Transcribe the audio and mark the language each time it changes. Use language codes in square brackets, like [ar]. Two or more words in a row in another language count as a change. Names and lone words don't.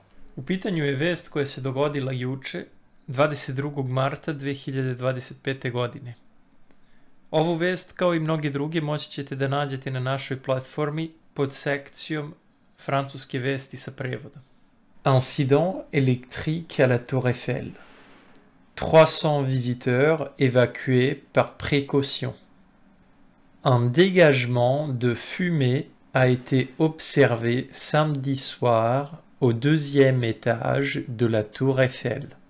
[sr] U pitanju je vest koja se dogodila juče, 22. marta 2025. godine. Ovu vest, kao i mnoge druge, moći ćete da nađete na našoj platformi pod sekcijom Francuske vesti sa prevodom. [fr] Incident électrique à la Tour Eiffel. 300 visiteurs évacués par précaution. Un dégagement de fumée a été observé samedi soir au deuxième étage de la Tour Eiffel.